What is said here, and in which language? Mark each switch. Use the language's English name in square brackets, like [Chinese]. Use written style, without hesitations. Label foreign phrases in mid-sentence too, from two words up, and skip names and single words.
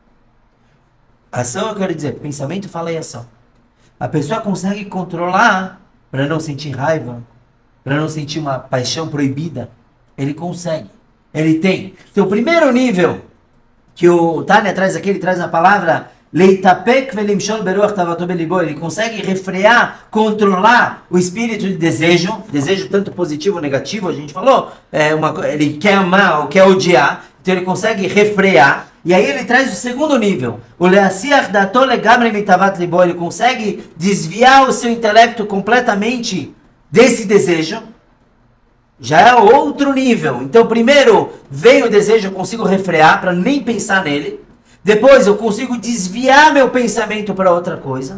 [Portuguese] Ação, eu quero dizer, pensamento, fala e ação. A pessoa consegue controlar para não sentir raiva, para não sentir uma paixão proibida. Ele consegue. Ele tem. Então, o primeiro nível que o Tânia traz aqui, ele traz a palavra [Hebrew] לאתפכא ולמשול ברוח תאוותו בלבו. [Portuguese] Ele consegue refrear, controlar o espírito de desejo tanto positivo ou negativo, a gente falou, ele quer amar ou quer odiar, então ele consegue refrear. E aí ele traz o segundo nível, o [Hebrew] להסיח דעתו לגמרי מתאוות לבו. [Portuguese] Ele consegue desviar o seu intelecto completamente desse desejo. Já é outro nível. Então, primeiro vem o desejo, eu consigo refrear para nem pensar nele. Depois eu consigo desviar meu pensamento para outra coisa.